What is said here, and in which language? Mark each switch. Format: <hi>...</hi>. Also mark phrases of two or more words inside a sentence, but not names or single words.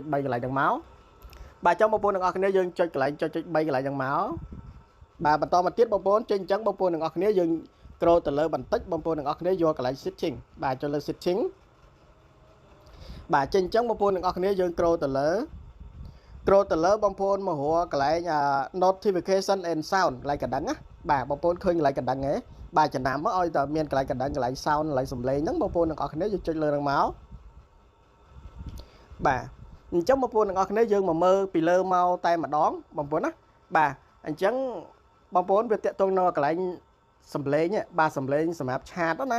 <km>ន្លែងហ្នឹងមកបាទអញ្ចឹងបងប្អូនទាំងអស់គ្នាយើងចុចកន្លែងចុច3កន្លែងហ្នឹងមកបាទបន្តមកទៀតបងប្អូនចេញអញ្ចឹងបងប្អូនទាំងអស់គ្នាយើងscroll ទៅលើបន្តិចបងប្អូនទាំងអស់គ្នាយកកន្លែង setting បាទចុចលើ setting បាទចេញអញ្ចឹងបងប្អូនទាំងអស់គ្នាយើង scroll ទៅលើបងប្អូនមករកកន្លែង</km> <en>notification and sound</en> <km>កន្លែងកណ្ដឹងណាបាទបងប្អូនឃើញកន្លែងកណ្ដឹងហ៎បាទចំណាំមកឲ្យតែមានកន្លែងកណ្ដឹងកន្លែង sound កន្លែងសំឡេងហ្នឹងបងប្អូនទាំងអស់គ្នាយើងចុចលើហ្នឹងមក បាទអញ្ចឹងបងប្អូនទាំងអស់គ្នាយើងមកមើលពីលើមកតែម្ដងបងប្អូនណាបាទអញ្ចឹងបងប្អូនវាតាក់ទងនៅកន្លែងសំឡេងបាទសំឡេងសម្រាប់ឆាតណា</km>